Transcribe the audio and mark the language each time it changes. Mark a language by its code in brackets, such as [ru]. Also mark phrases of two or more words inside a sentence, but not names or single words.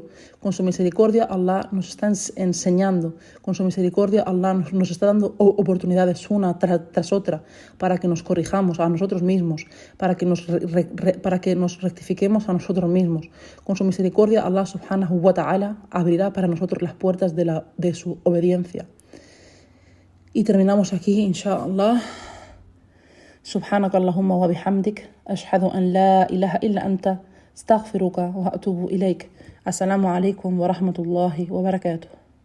[es] Con su misericordia Allah nos está enseñando, con su misericordia Allah nos está dando oportunidades una tras otra para que nos corrijamos a nosotros mismos, para que nos rectifiquemos a nosotros mismos. Con su misericordia Allah [ar] سبحانه وتعالى [es] abrirá para nosotros las puertas de su obediencia. Y terminamos aquí, inshallah. [ar] سبحانك اللهم وبحمدك أشهد أن لا إله إلا أنت استغفرك وأتوب إليك. السلام عليكم ورحمة الله وبركاته.